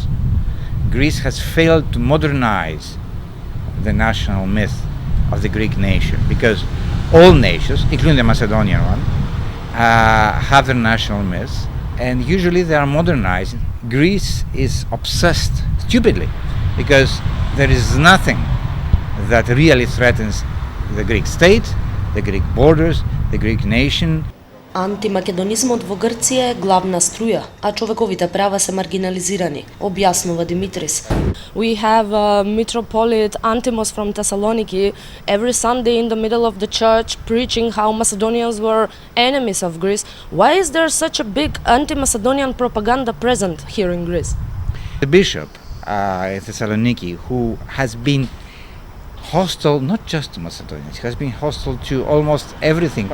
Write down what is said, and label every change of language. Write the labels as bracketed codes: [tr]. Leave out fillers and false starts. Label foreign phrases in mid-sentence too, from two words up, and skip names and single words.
[en] Greece has failed to modernize the national myth of the Greek nation, because all nations, including the Macedonian one, have their national myths, and usually they are modernized. Greece is obsessed, stupidly, because there is nothing that really threatens the Greek state, the Greek borders, the Greek nation. [mk] Антимакедонизмот во Грција е главна струја, а човековите права се маргинализирани, објаснува Димитрис. [en] We have Metropolitan Antimos from Thessaloniki every Sunday in the middle of the church preaching how Macedonians were enemies of Greece. Why is there such a big anti-Macedonian propaganda present here in Greece? The bishop in Thessaloniki, who has been hostile not just to Macedonians, he has been hostile to almost everything.